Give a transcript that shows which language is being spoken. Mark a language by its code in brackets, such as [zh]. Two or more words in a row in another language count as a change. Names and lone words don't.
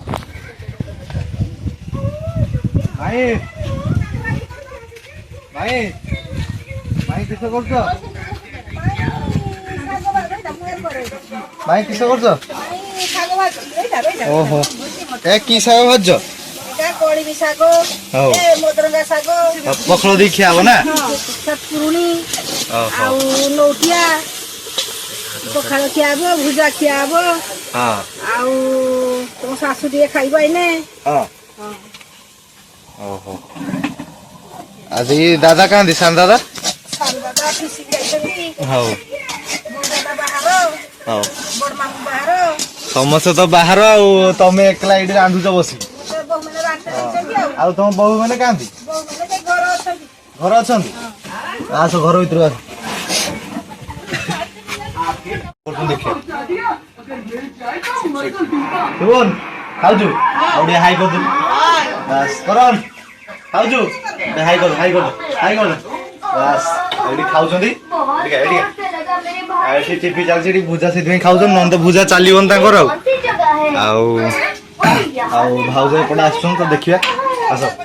[or] ଭାଇ ଭାଇ ଭାଇ କିସ କରୁଛ ଭାଇ କିସ କରୁଛ ଓହୋ ଏ କି ଶାଗ ଭାଜୁଛ କଳିବି ଶାଗ ହଉ ମଦରଙ୍ଗା ଶାଗ ପଖାଳ ଦେଇ ଖିଆ ହବ ନା ପୁରୁଣି ଆଉ ନୌଟିଆ ପଖାଳ ଖିଆ ହବ ଭୁଜା ଖିଆ ହବ हाँ ଆଉ ତମ ଶାଶୁ ଟିକେ ଖାଇବ ଏଇନେ [hi] हाँ ओहो आज ये दादा कहाँ दी सान दादा [or] ସାନ ଦାଦା ଅଫିସ ଯାଇଛନ୍ତି ହଉ ବଡ଼ ଦାଦା ବାହାର ହଉ ବଡ଼ ମାମୁଁ ବାହାର ସମସ୍ତେ ତ ବାହାର ଆଉ ତମେ ଏକଲା ଏଇଠି ରାନ୍ଧୁଛ ବସି ବୋହୂମାନେ ରାନ୍ଧି ଦେଇଛନ୍ତି ଆଉ ଆଉ ତମ ବୋହୂ ମାନେ କାନ୍ତି ବୋହୂମାନେ ସେଇ ଘର ଅଛନ୍ତି ଘର ଅଛନ୍ତି ଆସ ଘର ଭିତରୁ ଆସ ଦେଖିବା ଶୁଭନ ଖାଉଛୁ ଆଉ ଟିକେ ହାଇ କରିଦୁ ବାସ୍ କରନ୍ ଖାଉଛୁ ହାଇ କର ହାଇ କର ହାଇ କର ବାସ୍ ଏଇଠି ଖାଉଛନ୍ତି ଟିକେ ଏଠି ଟିପି ଚାଲିଛି ଏଠି ଭୁଜା ସେଥିପାଇଁ ଖାଉଛନ୍ତି ନହେଲେ ତ ଭୁଜା ଚାଲିବନି ତାଙ୍କର ଆଉ ଆଉ ଭାଉଜ ଏପଟେ ଆସୁଛନ୍ତି ତ ଦେଖିବା ଆସ